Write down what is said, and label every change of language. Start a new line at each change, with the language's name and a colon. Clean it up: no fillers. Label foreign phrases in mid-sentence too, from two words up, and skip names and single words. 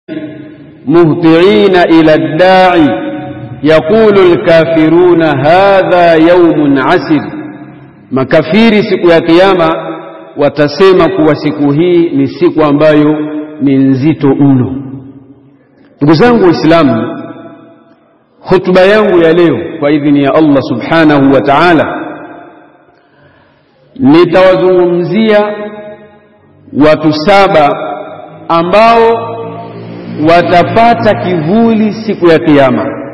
Arabic: مهطعين إلى الداعي يقول الكافرون هذا يوم عسر.
Swahili: makafiri siku ya kiyama watasema kuwa siku hii ni siku ambayo ni nzito mno. Ndugu zangu Waislamu, hutuba yangu ya leo kwa idhini ya Allah
Arabic: سبحانه وتعالى
Swahili: nitawazungumzia watu 7 ambao watapata kivuli siku ya kiyama.